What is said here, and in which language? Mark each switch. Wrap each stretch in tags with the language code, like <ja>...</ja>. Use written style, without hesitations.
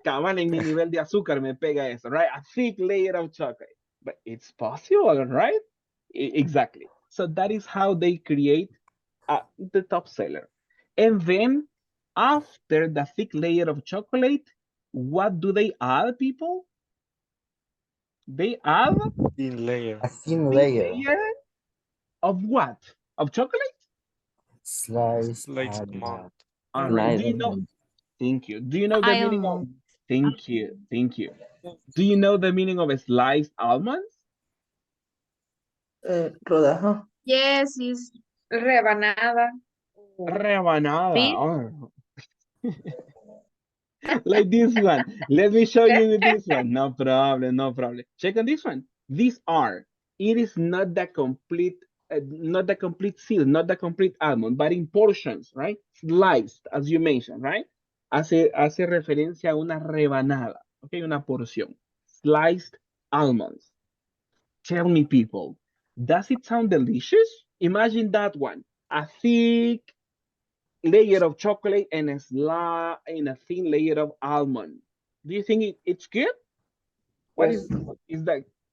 <es>Cabal en mi nivel de azúcar me pega eso,</es> <en>right? A thick layer of chocolate. But it's possible, right? Exactly. So that is how they create the top seller. And then after the thick layer of chocolate, what do they add, people? They add Thin layer. A thin thin layer. layer of what? Of chocolate? Slice Like almond. All right. Slice Do you know? almond. Thank you. Do you know the meaning of? Almond. Thank you. Thank you. Do you know the meaning of a sliced almonds?</en> <es>Rodaja.</es> <en>Yes, it's rebanada.</en> <es>Rebanada.</es> <en>Bit. Oh. Like this one. Let me show you with this one. No problem, no problem. Check on this one. These are. It is not the complete seal, not the complete almond, but in portions, right? Sliced, as you mentioned, right?</en> <es>Hace referencia a una rebanada, okay, una porción.</es> <en>Sliced almonds. Tell me, people, does it sound delicious? Imagine that one. A thick layer of chocolate and a thin layer of almond. Do you think it's good? What Yes. is that?</en>